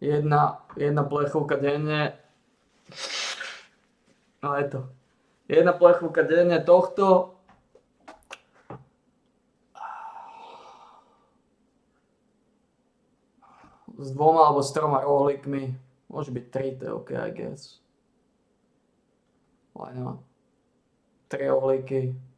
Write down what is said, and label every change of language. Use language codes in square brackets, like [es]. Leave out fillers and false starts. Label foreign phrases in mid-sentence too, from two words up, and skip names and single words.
[sk] jedna plechovka denne. No je to. Jedna plechovka denne tohto. S 2 alebo s 3 rohlíkmi. Môže byť 3, to je OK, [en] I guess. Why not? [sk] 3 rohlíky.